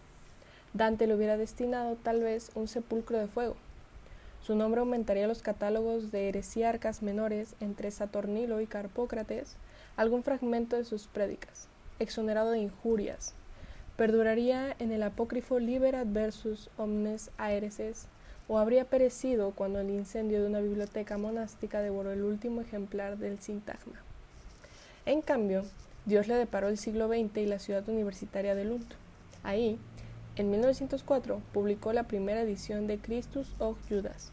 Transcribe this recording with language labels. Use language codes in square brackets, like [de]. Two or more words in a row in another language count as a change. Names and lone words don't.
[es] Dante le hubiera destinado tal vez un sepulcro de fuego. Su nombre aumentaría los catálogos de heresiarcas menores entre Saturnino y Carpócrates, algún fragmento de sus prédicas, exonerado de injurias. Perduraría en el apócrifo Liber adversus omnes aereses, o habría perecido cuando el incendio de una biblioteca monástica devoró el último ejemplar del Sintagma. En cambio, Dios le deparó el siglo XX y la ciudad universitaria de Lund. Ahí, en 1904, publicó la primera edición de Christus och Judas.